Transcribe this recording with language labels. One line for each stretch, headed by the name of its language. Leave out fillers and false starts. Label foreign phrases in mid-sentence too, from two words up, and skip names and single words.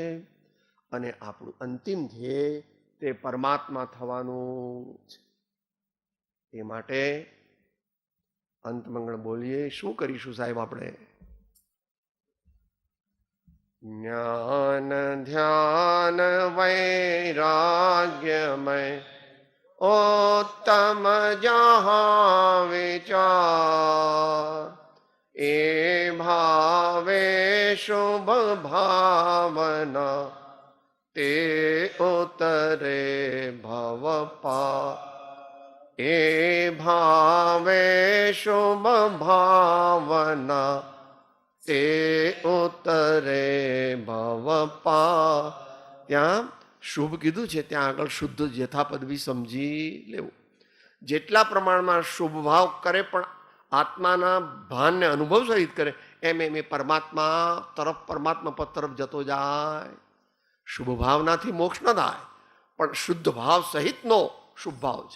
Gujarati: અને આપણું અંતિમ ધ્યેય તે પરમાત્મા થવાનું છે. એ માટે અંતમંગળ બોલીએ. શું કરીશું સાહેબ આપણે? જ્ઞાન ધ્યાન વૈરાગ્યમય ઉત્તમ જ્યાં વિચાર એ ભાવે શુભ ભાવના તે ઊતરે ભવ પાર એ ભાવે શુભ ભાવના તે ઊતરે ભવ પાર. ત્યાં શુભ કીધું છે, ત્યાં આગળ શુદ્ધ યથાપદ બી સમજી લેવું. જેટલા પ્રમાણમાં શુભ ભાવ કરે પણ આત્માના ભાનને અનુભવ સહિત કરે, એમ એમ એ પરમાત્મા તરફ, પરમાત્મા પદ તરફ જતો જાય. શુભ ભાવનાથી મોક્ષ ન થાય, પણ શુદ્ધ ભાવ સહિતનો શુભ ભાવ છે.